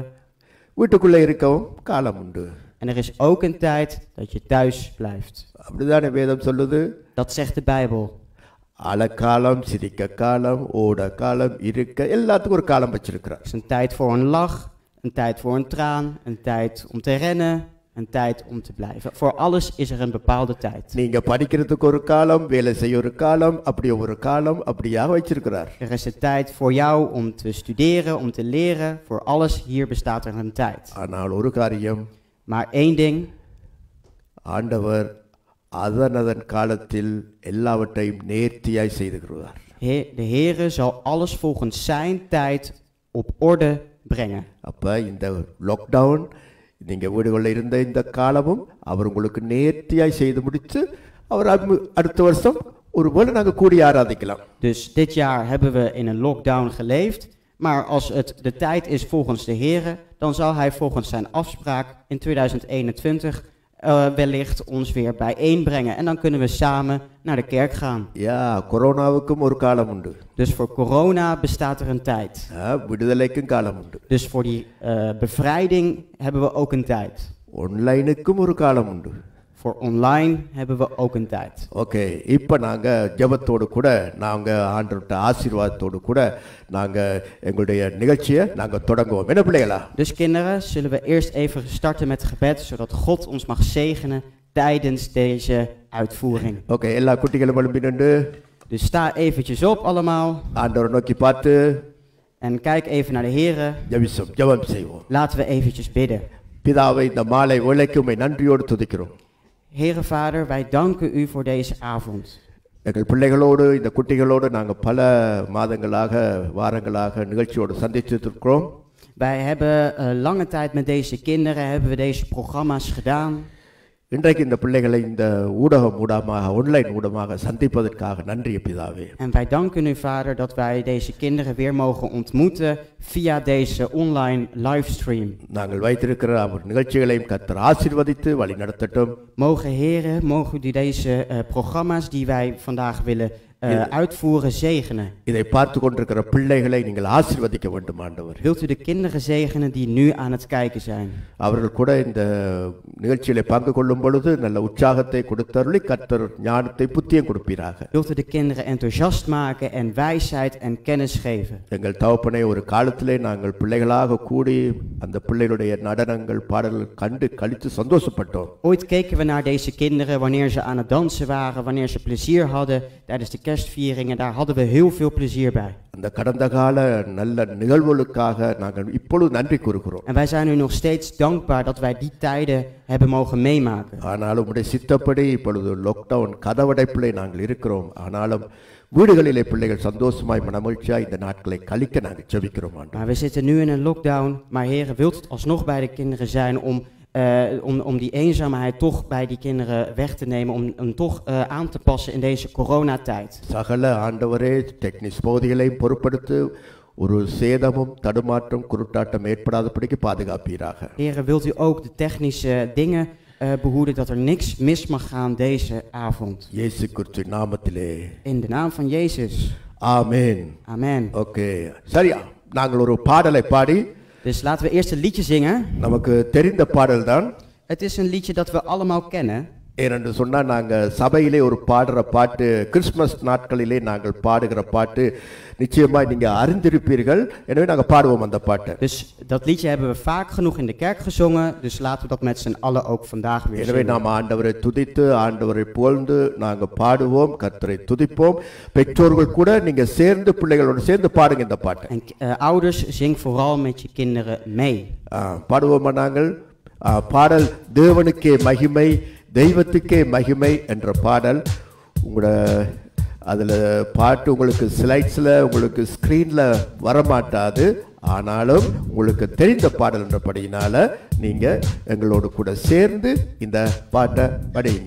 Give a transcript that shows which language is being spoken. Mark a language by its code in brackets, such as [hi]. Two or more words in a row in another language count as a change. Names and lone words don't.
[ta] வீட்டுக்குள்ளே இருக்கவும் காலம் உண்டு. [nl] En er is ook een tijd dat je thuis blijft. [ta] அப்படிதானே வேதம் சொல்லுது. [nl] Dat zegt de Bijbel. [ta] அலக்காலம், சிரிக்க காலம், ஓட காலம், இருக்க எல்லாத்துக்கும் ஒரு காலம் வச்சிருக்கிறார். [nl] Er is een tijd voor een lach, een tijd voor een traan, een tijd om te rennen, een tijd om te blijven. Voor alles is er een bepaalde tijd. [ta] நீங்க படிக்கிறதுக்கு ஒரு காலம், வேலை செய்ய ஒரு காலம், அப்படி ஒரு காலம் அப்படியாக வச்சிருக்கிறார். [nl] Er is een tijd voor jou om te studeren, om te leren. Voor alles hier bestaat er een tijd. [ta] ஆனால் ஒரு காரியம், [nl] Maar één ding, [ta] ஆண்டவர் அதன் காலத்தில் எல்லாவற்றையும் நேர்த்தியாய் செய்துகிறார். [nl] De Heere zal alles volgens zijn tijd op orde brengen. [ta] அப்ப இந்த லாக்டவுன், நீங்க வீடுகளில் இருந்த இந்த காலமும் அவர் உங்களுக்கு நேர்த்தியாய் செய்து முடித்து அவர் அடுத்த வருஷம் ஒருவேளை நாங்கள் கூடி ஆராதிக்கலாம். [nl] Dus dit jaar hebben we in een lockdown geleefd. Maar als het de tijd is volgens de Heere, dan zal Hij volgens zijn afspraak in 2021 wellicht ons weer bijeenbrengen. En dan kunnen we samen naar de kerk gaan. Ja, [ta] coronaவுக்கும் ஒரு காலம் உண்டு. [nl] Dus voor corona bestaat er een tijd. [ta] விடுதலைக்கும் காலம் உண்டு. [nl] Dus voor die bevrijding hebben we ook een tijd. [ta] ஆன்லைனுக்கும் ஒரு காலம் உண்டு. [nl] Voor online hebben we ook een tijd. [ta] ஓகே, இப்போ நாங்கள் ஜெபத்தோடு கூட நாங்கள் ஆண்டவர்கிட்ட ஆசீர்வாதத்தோடு கூட நாங்கள் எங்களுடைய நிகழ்ச்சியை நாங்கள் தொடங்குவோம். என்ன பிள்ளைகளா? [nl] Dus kinderen, zullen we eerst even starten met gebed, zodat God ons mag zegenen tijdens deze uitvoering. [ta] ஓகே, எல்லா குட்டிகளும் எழும்பி நின்று, [nl] Dus sta eventjes op allemaal [ta] ஆண்டவரை நோக்கி பார்த்து [nl] en kijk even naar de Heere. [ta] ஜெபம் செய்வோம். [nl] Laten we eventjes bidden. [ta] பிதாவை, இந்த மாலை வேளைக்கு உம்மை நன்றியோடு துதிக்கிறோம். [nl] Heere Vader, wij danken u voor deze avond. [ta] எங்கள் பிள்ளைகளோடு, இந்த குட்டிகளோடு நாங்கள் பல மாதங்களாக வாரங்களாக நிகழ்ச்சியோடு சந்தித்திருக்கிறோம். [nl] Wij hebben lange tijd met deze kinderen hebben we deze programma's gedaan. [ta] இன்றைக்கு இந்த பிள்ளைகளை இந்த ஊடகம் மூலமாக ஆன்லைன் மூலமாக சந்திப்பதற்காக நன்றி பிதாவே. [nl] En wij danken u, Vader, dat wij deze kinderen weer mogen ontmoeten via deze online livestream. [ta] நாங்கள் வைத்திருக்கிற அவர் நிகழ்ச்சிகளையும் கர்த்தர் ஆசீர்வதித்து வழி நடத்தட்டும். [nl] Mogen heren, mogen u deze programma's die wij vandaag willen uitvoeren zegenen. [ta] இதை பார்த்து கொண்டிருக்கிற பிள்ளைகளை நீங்கள் ஆசீர்வதிக்க வேண்டும் ஆண்டவர். [nl] Wilt u de kinderen zegenen die nu aan het kijken zijn? [ta] அவர்கள் கூட இந்த நிகழ்ச்சியிலே பங்கு கொள்ளும் பொழுது நல்ல உற்சாகத்தை கொடுத்தருளி கர்த்தர் ஞானத்தை புத்தியும் கொடுப்பீராக. [nl] Wilt u de kinderen enthousiast maken en wijsheid en kennis geven? [ta] எங்கள் தகப்பனே, ஒரு காலத்திலே நாங்கள் பிள்ளைகளாக கூடி அந்த பிள்ளைகளுடைய நடனங்கள் பாடல்கள் கண்டு கழித்து சந்தோஷப்பட்டோம். [nl] Ooit keken we naar deze kinderen wanneer ze aan het dansen waren, wanneer ze plezier hadden tijdens de kerstvieringen. Daar hadden we heel veel plezier bij. [ta] அந்த கடந்த கால நல்ல நிகழ்வுகளுக்காக நாங்கள் இப்பொழுது நன்றி கூறுகிறோம். [nl] En wij zijn u nog steeds dankbaar dat wij die tijden hebben mogen meemaken. [ta] ஆனாலும் உம்முடைய சித்தப்படி இப்பொழுது லாக்டவுன் கதவடைப்பிலே நாங்கள் இருக்கிறோம். ஆனாலும் வீடுகளிலே பிள்ளைகள் சந்தோஷமாய் மனமகிழ்ச்சியாய் இந்த நாட்களை கழிக்க நாங்கள் ஜெபிக்கிறோம் ஆண்டவரே. [nl] Maar we zitten nu in een lockdown, maar Heere, wilt het alsnog bij de kinderen zijn om die eenzaamheid toch bij die kinderen weg te nemen, om toch aan te passen in deze coronatijd. [ta] சகல ஆண்டவரே டெக்னிக்ஸ் பகுதிகளையும் பொறுப்படுத்து ஒரு சேதமும் தடுமாற்றம் குருட்டாட்டம் ஏற்படாதபடிக்கு பாதுகாப்பீராக. [nl] Heere, wilt u ook de technische dingen behoeden dat er niks mis mag gaan deze avond. [ta] இயேசு கிறிஸ்துவின் நாமத்திலே. [nl] In de naam van Jezus. [ta] ஆமென். [nl] Amen. [ta] ஓகே, சரியா, நாங்கள் ஒரு பாடலை பாடி. [nl] Dus laten we eerst een liedje zingen. [ta] நமக்கு தெரிந்த பாடல் தான். [nl] Het is een liedje dat we allemaal kennen. [ta] ஏனென்று சொன்னால் நாங்கள் சபையிலே ஒரு பாடுற பாட்டு, கிறிஸ்மஸ் நாட்களிலே நாங்கள் பாடுகிற பாட்டு நிச்சயமாய் நீங்கள் அறிந்திருப்பீர்கள். எனவே நாங்கள் பாடுவோம் அந்த பாட்டை. [nl] Dus dat liedje hebben we vaak genoeg in de kerk gezongen. Dus laten we dat met z'n allen ook vandaag weer [ta] எனவே [nl] zingen. [ta] நாம் ஆண்டவரை துதித்து ஆண்டவரை புகழ்ந்து நாங்கள் பாடுவோம், கர்த்தரை துதிப்போம். பெற்றோர்கள் கூட நீங்கள் சேர்ந்து பிள்ளைகளோடு சேர்ந்து பாடுங்க இந்த பாட்டை. [nl] En ouders, zing vooral met je kinderen mee. [ta] பாடுவோமா நாங்கள்? பாடல் தேவனுக்கே மகிமை தெய்வத்துக்கே மகிமை என்ற பாடல். உங்களோட அதில் பாட்டு உங்களுக்கு ஸ்லைட்ஸில் உங்களுக்கு ஸ்க்ரீனில் வரமாட்டாது. ஆனாலும் உங்களுக்கு தெரிந்த பாடல் என்றபடியினால நீங்கள் எங்களோடு கூட சேர்ந்து இந்த பாட்டை படியுங்க.